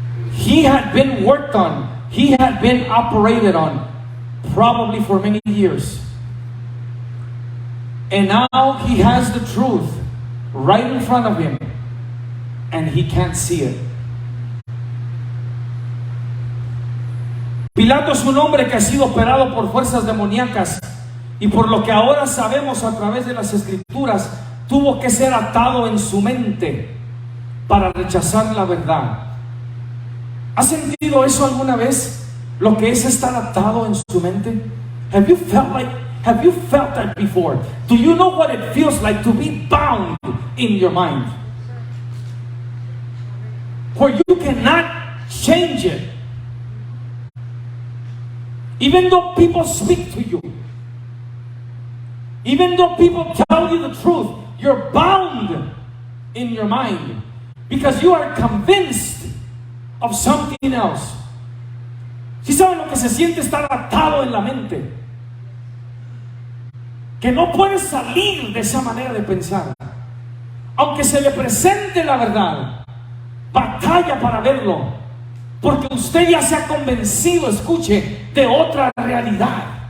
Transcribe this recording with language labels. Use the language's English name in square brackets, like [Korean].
[English] He had been worked on, he had been operated on, probably for many years. And now he has the truth right in front of him, and he can't see it. [Spanish] Pilato es un hombre que ha sido operado por fuerzas demoníacas, y por lo que ahora sabemos a través de las escrituras, tuvo que ser atado en su mente para rechazar la verdad. ¿Has sentido eso alguna vez? Lo que es estar atado en su mente. [English] Have you felt that before? Do you know what it feels like to be bound in your mind? Where you cannot change it. Even though people speak to you, even though people tell you the truth, you're bound in your mind because you are convinced of something else. [Spanish] ¿Sí saben lo que se siente estar atado en la mente? Que no puedes salir de esa manera de pensar. Aunque se le presente la verdad, batalla para verlo. Porque usted ya se ha convencido, escuche, de otra realidad.